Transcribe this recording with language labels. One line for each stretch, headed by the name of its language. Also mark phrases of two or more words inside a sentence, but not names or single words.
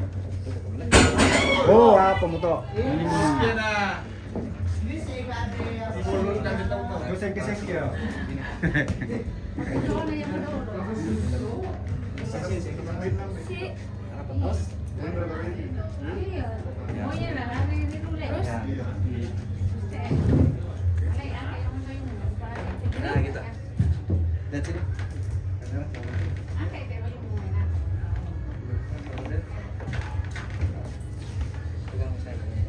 Indonesian: Oh, apa mo to? Yan na. Kusek-kusek ya. Si, Tapos? iya. Oh iya lah, hari ini dulu. Terus, Nah, gitu. Dan sini. Pegang saya.